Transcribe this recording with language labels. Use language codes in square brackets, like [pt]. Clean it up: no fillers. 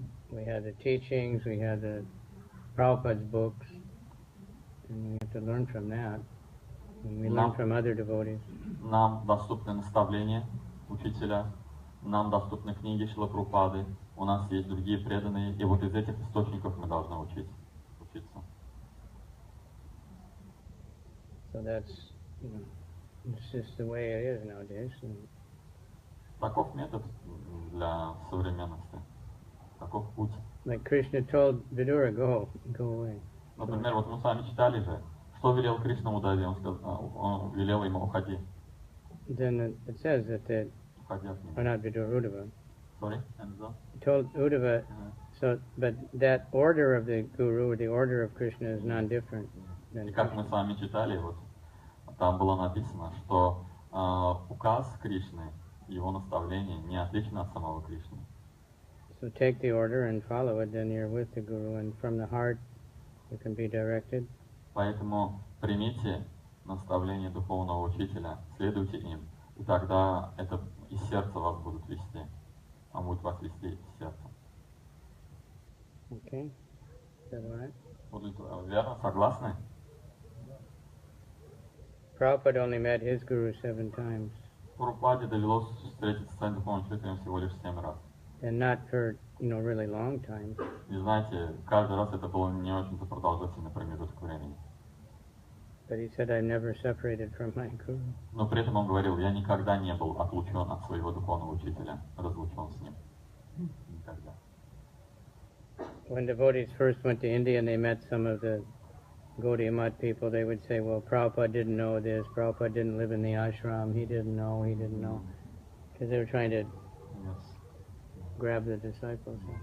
[en] we had the teachings, we had the Prabhupada's books, and we have to learn from that. And we learn from other devotees. [ru] Нам доступны наставления учителя, нам доступны книги Шрила Прабхупады, у нас есть другие преданные, и вот из этих источников мы должны учиться. [en] So that's, it's just the way it is nowadays. [ru] Таков метод для современности. Таков путь. [en] Like Krishna told Vidura, go away. [ru] Например, вот мы с вами читали же, что велел Кришна Удаве, он велел ему уходи. [en] Then it says that [ru] Уходи от него. [en] or not Vidura, Uddhava. Sorry? He told Uddhava, so, but that order of the Guru, or the order of Krishna is non-different than [ru] И как мы с вами читали, вот там было написано, что указ Кришны, его наставление не отлично от самого Кришны. [en] So take the order and follow it, then you're with the Guru, and from the heart you can be directed. [ru] Поэтому примите наставление духовного учителя, следуйте им, и тогда это из сердца вас будут вести. Он будет вас вести из сердца. [en] Okay? Is that all right? [ru] Будут верно, согласны? [en] Prabhupada only met his Guru 7 times. [ru] Прабхупаде довелось встретиться с своим духовным учителем всего лишь 7 раз. [en] And not for, really long time. [ru] И знаете, каждый раз это был не очень-то продолжительный промежуток времени. [en] But he said, I've never separated from my Guru. [ru] Но при этом он говорил, я никогда не был отлучен от своего духовного учителя, разлучен с ним. Никогда. [en] When devotees first went to India and they met some of the Gaudiya Math people, they would say, well, Prabhupada didn't know this, Prabhupada didn't live in the ashram, he didn't know. Because they were trying to grab the disciples.